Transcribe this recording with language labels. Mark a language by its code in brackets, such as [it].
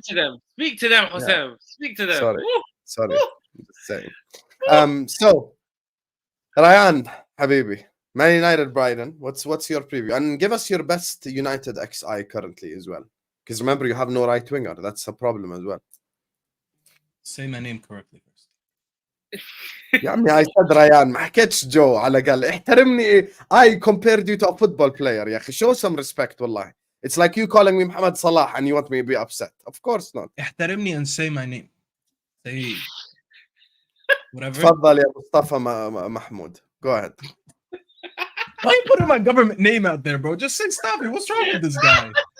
[en] Speak to them, Hossein. Yeah. Speak to them. Sorry. I'm just saying. So, Ryan, Habibi, Man United, Brighton, what's your preview? And give us your best United XI currently as well. Because remember, you have no right winger. That's a problem as well. Say my name correctly first. [ar] يا عمي I said Ryan ما حكيتش جو على الأقل احترمني. [en] I compared you to a football player يا أخي. Show some respect والله. It's like you calling me Mohamed Salah and you want me to be upset. Of course not. احترمني and say my name. Say whatever. [ar] تفضل يا مصطفى محمود. Go ahead. [en] Why are you putting my government name out there, bro? Just say stop it. What's wrong with this guy?